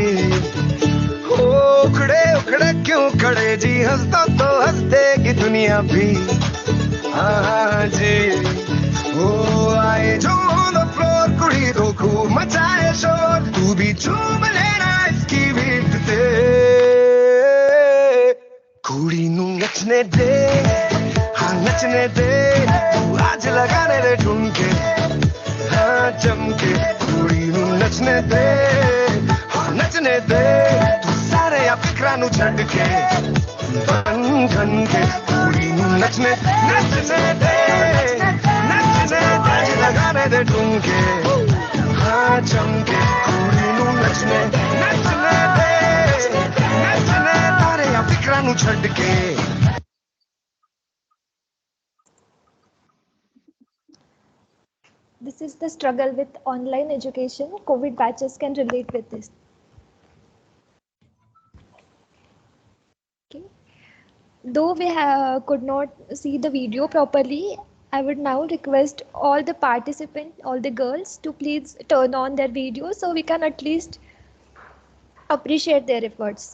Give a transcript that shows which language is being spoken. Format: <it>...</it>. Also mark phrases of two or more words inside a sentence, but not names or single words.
<hi>ओ उखड़े उखड़े क्यों खड़े जी, हंस तो हंस देगी दुनिया भी, हाँ जी। ओ आए जो</hi> <en>on the floor</en> <hi>कुड़ी तो खूब मचाए शोर, तू भी झूम लेना इसकी बीट ते,</hi> <pa>ਕੁੜੀ ਨੂੰ ਨੱਚਣ ਦੇ, ਹਾਂ ਨੱਚਣ ਦੇ।</pa> <hi>तू आज लगाने दे ठुमके, हाँ चमके,</hi> <pa>ਕੁੜੀ ਨੂੰ ਨੱਚਣ ਦੇ, ਹਾਂ ਨੱਚਣ ਦੇ। ਤੂੰ ਸਾਰੇ ਆ ਫ਼ਿਕਰਾਂ ਨੂੰ ਛੱਡ ਕੇ ਬਣ ਠਣ ਕੇ, ਕੁੜੀ ਨੂੰ ਨੱਚਣ ਨੱਚਣ ਦੇ, ਨੱਚਣ ਦੇ।</pa> <hi>आज लगाने दे ठुमके, हाँ चमके,</hi> <pa>ਕੁੜੀ ਨੂੰ ਨੱਚਣ ਨੱਚਣ ਦੇ, ਨੱਚਣ। ਸਾਰੇ ਆ ਫ਼ਿਕਰਾਂ ਨੂੰ ਛੱਡ ਕੇ।</pa> <en>This is the struggle with online education. COVID batches can relate with this. Okay. Though we could not see the video properly, I would now request all the participants, all the girls, to please turn on their video so we can at least appreciate their efforts.</en>